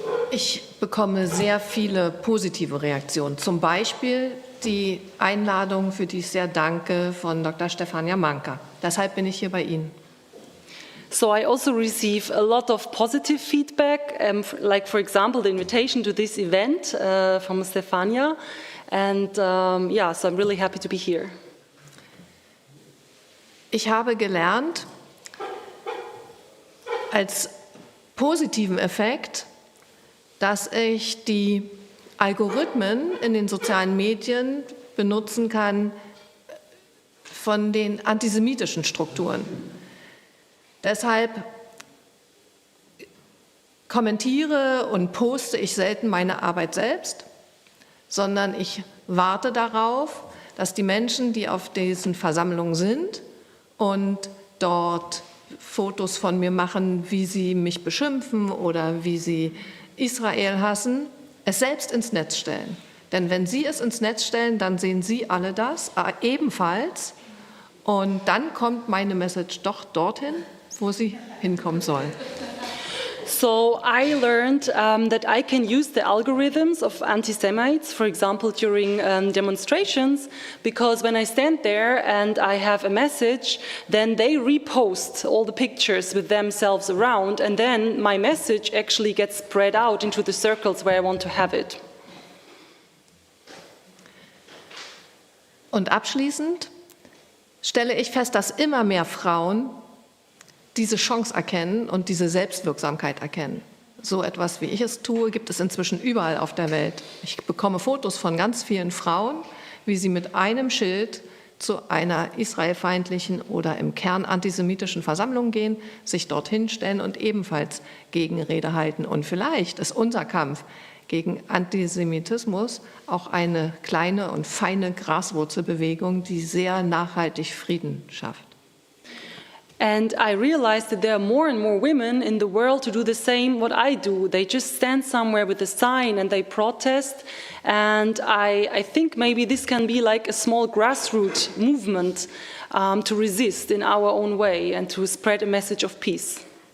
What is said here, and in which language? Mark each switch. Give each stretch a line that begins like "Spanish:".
German: Ich bekomme sehr viele positive Reaktionen. Zum Beispiel die Einladung, für die ich sehr danke, von Dr. Stefania Manka. Deshalb bin ich hier bei Ihnen.
English: So I also receive a lot of positive feedback, like for example the invitation to this event from Stefania, and yeah, so I'm really happy to be here.
German: Ich habe gelernt, als positiven Effekt, dass ich die Algorithmen in den sozialen Medien benutzen kann von den antisemitischen Strukturen. Deshalb kommentiere und poste ich selten meine Arbeit selbst, sondern ich warte darauf, dass die Menschen, die auf diesen Versammlungen sind und dort Fotos von mir machen, wie sie mich beschimpfen oder wie sie Israel hassen, es selbst ins Netz stellen. Denn wenn sie es ins Netz stellen, dann sehen sie alle das ebenfalls. Und dann kommt meine Message doch dorthin, wo sie hinkommen soll.
English: So I learned that I can use the algorithms of anti-Semites, for example, during demonstrations, because when I stand there and I have a message, then they repost all the pictures with themselves around, and then my message actually gets spread out into the circles where I want to have it.
German: Und abschließend stelle ich fest, dass immer mehr Frauen diese Chance erkennen und diese Selbstwirksamkeit erkennen. So etwas, wie ich es tue, gibt es inzwischen überall auf der Welt. Ich bekomme Fotos von ganz vielen Frauen, wie sie mit einem Schild zu einer israelfeindlichen oder im Kern antisemitischen Versammlung gehen, sich dorthin stellen und ebenfalls Gegenrede halten. Und vielleicht ist unser Kampf gegen Antisemitismus auch eine kleine und feine Graswurzelbewegung, die sehr nachhaltig Frieden schafft.
English: And I realized that there are more and more women in the world to do the same what I do. They just stand somewhere with a sign and they protest. And I think maybe this can be like a small grassroots movement to resist in our own way and to spread a message of peace.